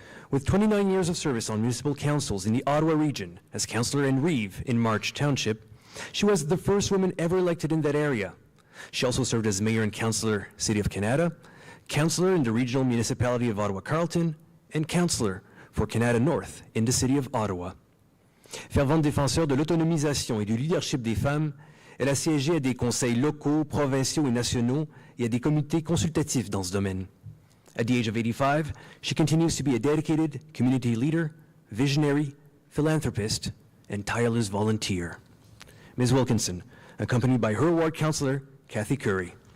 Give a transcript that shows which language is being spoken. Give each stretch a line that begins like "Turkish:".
English: With 29 years of service on municipal councils in the Ottawa region as councillor in Reeve in March Township, she was the first woman ever elected in that area. She also served as mayor and councillor, City of Canada, councillor in the regional municipality of Ottawa-Carleton, and councillor for Canada North in the City of Ottawa.
French: Fervente défenseur de l'autonomisation et du leadership des femmes, elle a siégé à des conseils locaux, provinciaux et nationaux et à des comités consultatifs dans ce domaine.
English: At the age of 85, she continues to be a dedicated community leader, visionary, philanthropist, and tireless volunteer. Ms. Wilkinson, accompanied by her ward councillor, Kathy Curry.